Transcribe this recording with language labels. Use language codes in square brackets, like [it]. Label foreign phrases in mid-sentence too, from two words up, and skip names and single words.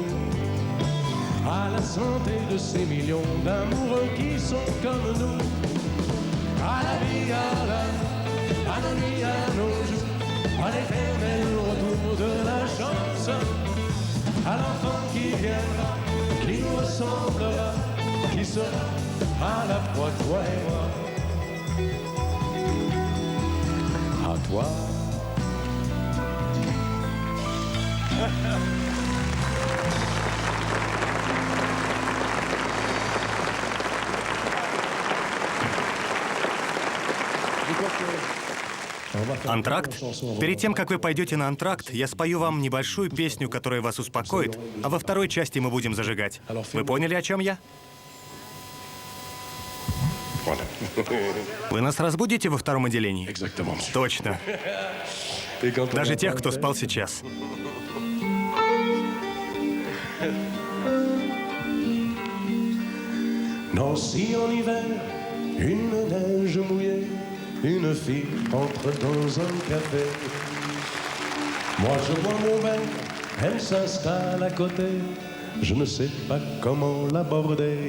[fr] à la santé de ces millions d'amoureux qui sont comme nous, à la vie, à l'amour, à nos nuits, à nos jours, à l'éternel retour de la chance, à l'enfant qui viendra, qui nous ressemblera, qui sera à la fois toi et moi. À toi. [ru] Антракт? Перед тем, как вы пойдете на антракт, я спою вам небольшую песню, которая вас успокоит, а во второй части мы будем зажигать. Вы поняли, о чем я? Вы нас разбудите во втором отделении? Точно. Даже тех, кто спал сейчас. [fr] Nancy en hiver, une neige mouillée, une fille entre dans un café. Moi je bois mon verre, elle s'installe à côté, je ne sais pas comment l'aborder.